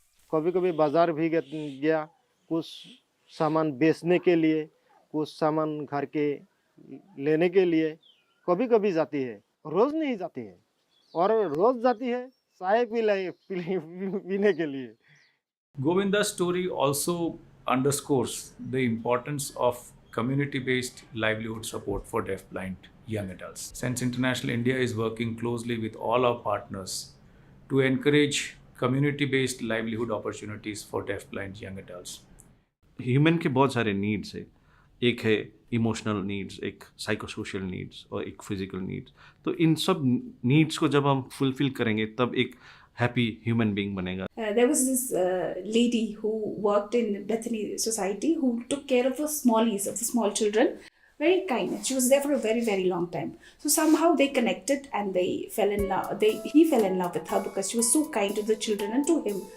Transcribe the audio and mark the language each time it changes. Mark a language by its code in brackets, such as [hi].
[hi] कभी कभी बाजार भी गया, कुछ सामान बेचने के लिए, कुछ सामान घर के लेने के लिए कभी कभी जाती है, रोज नहीं जाती है। और रोज जाती है चाय पीने के लिए। [en] Govinda's story also underscores the importance of community-based livelihood support for deafblind young adults. Since International India is working closely with all our partners to encourage community-based livelihood opportunities for deafblind young adults. [hi] Human के बहुत सारे needs है, एक है emotional needs, एक psychosocial needs और एक physical needs. तो इन सब नीड्स को जब हम फुलफिल करेंगे तब एक हैप्पी ह्यूमन बीइंग बनेगा। [en] There was this lady who worked in Bethany Society who took care of the smallies, of the small children. Very kind. She was there for a very, very long time. So somehow they connected and they fell in love. He fell in love with her because she was so kind to the children and to him.